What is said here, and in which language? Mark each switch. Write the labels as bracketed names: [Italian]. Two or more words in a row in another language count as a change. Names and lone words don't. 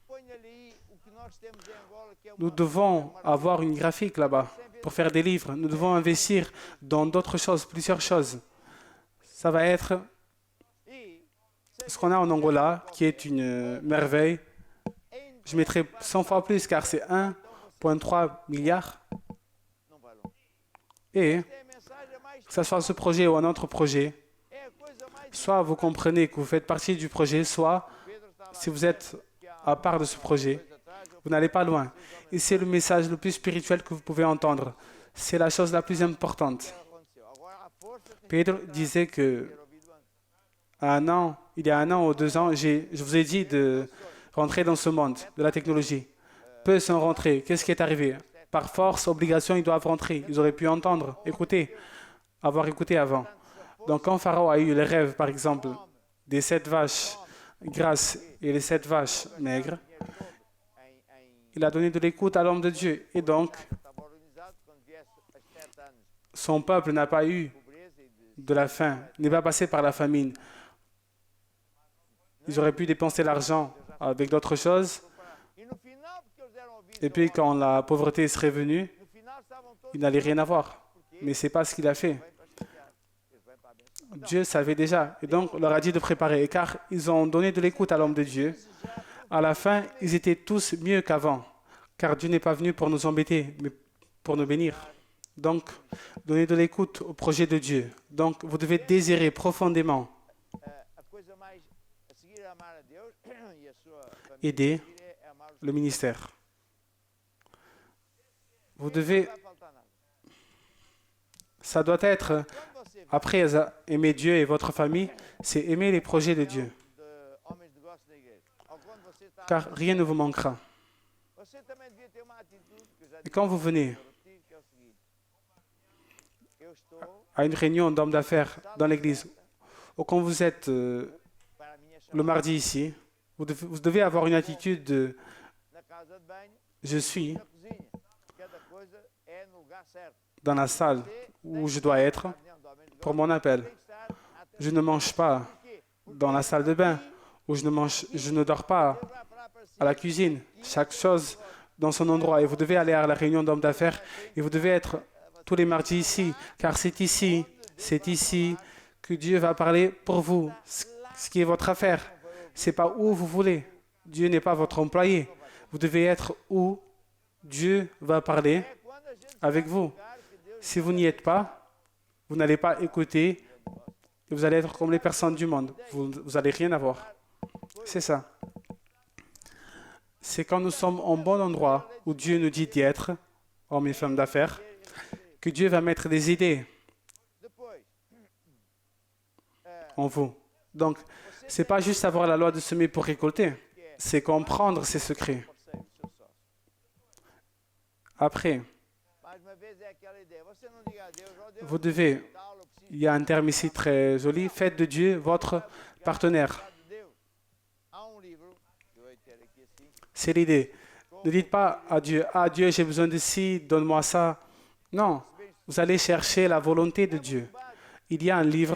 [French] Nous devons avoir une graphique là-bas pour faire des livres. Nous devons investir dans d'autres choses, plusieurs choses. Ça va être ce qu'on a en Angola, qui est une merveille. Je mettrai 100 fois plus, car c'est 1 1,3 milliard. [Portuguese] não vai longe. [French] Et [Portuguese] É a mensagem mais [French] que ce soit ce projet ou un autre projet, [Portuguese] é a coisa mais [French] soit vous comprenez que vous faites partie du projet, soit [Portuguese] Pedro está lá [French] si vous êtes [Portuguese] que há [French] à part de ce projet, [Portuguese] coisa atrás, eu [French] vous n'allez pas loin. Et c'est le message le plus spirituel que vous pouvez entendre. C'est la chose la plus importante. [Portuguese] aconteceu. Agora a força tem que [French] Pedro disait que [Portuguese] ter ouvido antes. [French] il y a 1 an ou 2 ans, je vous ai dit de rentrer dans ce monde de la technologie. Peu sont rentrés. Qu'est-ce qui est arrivé? Par force, obligation, ils doivent rentrer. Ils auraient pu entendre, écouter, avoir écouté avant. Donc quand Pharaon a eu le rêve, par exemple, des 7 vaches grasses et les 7 vaches maigres, il a donné de l'écoute à l'homme de Dieu. Et donc, [Portuguese] Estava organizado quando viesse as 7 anos [French] son peuple n'a pas eu [Portuguese] de pobreza e de [French] de la faim, n'est pas passé par la famine. Ils auraient pu dépenser l'argent avec d'autres choses. [Portuguese] E no final, porque eles eram ouvidos, [French] Et puis quand la pauvreté serait venue, [Portuguese] no final estavam todos [French] il n'allait rien avoir. Mais ce n'est pas ce qu'il a fait. [Portuguese] bem para chatear. Eles vêm para abençoar. [French] Dieu savait déjà. Et donc, on leur a dit de préparer. Et car ils ont donné de l'écoute à l'homme de Dieu, à la fin, ils étaient tous mieux qu'avant. Car Dieu n'est pas venu pour nous embêter, mais pour nous bénir. Donc, donnez de l'écoute au projet de Dieu. Donc, vous devez désirer profondément [Portuguese] A coisa mais a seguir é amar a Deus e a sua família. [French] aider [Portuguese] A seguir é amar os [French] le ministère. Vous devez, [Portuguese] Não vai faltar nada. [French] ça doit être, [Portuguese] Quando você vê [French] après aimer Dieu et votre famille, c'est aimer les projets de Dieu. [Portuguese] de homens de negócio da igreja, ou quando você está, [French] Car rien ne vous manquera. [Portuguese] você também devia ter uma atitude que eu já [French] Et quand vous venez [Portuguese] disse, que é o seguinte: eu estou [French] à une réunion d'hommes d'affaires dans l'église, ou quand vous êtes [Portuguese] para a minha [French] le [Portuguese] chamada [French] mardi ici, vous devez avoir une attitude de [Portuguese] na casa de banho, [French] je suis [Portuguese] na cozinha. Cada coisa é no lugar certo. [French] dans la salle où je dois être [Portuguese] Na reunião do homem de [French] pour [Portuguese] negócio, [French] mon appel. [Portuguese] tem que estar atento. [French] Je ne mange pas [Portuguese] Por quê? [French] dans la salle de bain, ou je ne dors pas [Portuguese] Deus vai falar para si, [French] à la cuisine. Chaque chose dans son endroit. Et vous devez aller à la réunion d'hommes d'affaires et vous devez être tous les mardis ici, car c'est ici que Dieu va parler pour vous, ce qui est votre affaire. C'est pas où vous voulez. Dieu n'est pas votre employé. Vous devez être où Dieu va parler [Portuguese] é quando a gente [French] avec vous. [Portuguese] lugar que Deus [French] Si vous n'y êtes pas, vous n'allez pas écouter et vous allez être comme les personnes du monde. Vous allez rien avoir. C'est ça. C'est quand nous sommes au bon endroit où Dieu nous dit d'y être, hommes et femmes d'affaires, que Dieu va mettre des idées [Portuguese] depois [French] en vous. Donc, c'est pas juste avoir la loi de semer pour récolter, c'est comprendre ses secrets. [Portuguese] parceiro, seu sócio. [French] Après, [Portuguese] Mais uma vez é aquela ideia. Você não diga a Deus, ó Deus, [French] vous devez, [Portuguese] tal, eu preciso [French] il y a un terme ici très joli, faites de Dieu votre partenaire. [Portuguese] de Deus. Há livro que eu hei de ter aqui assim. [French] C'est l'idée. Ne dites pas à Dieu, ah Dieu, j'ai besoin de ci, donne-moi ça. Non, vous allez chercher la volonté de Dieu. Il y a un livre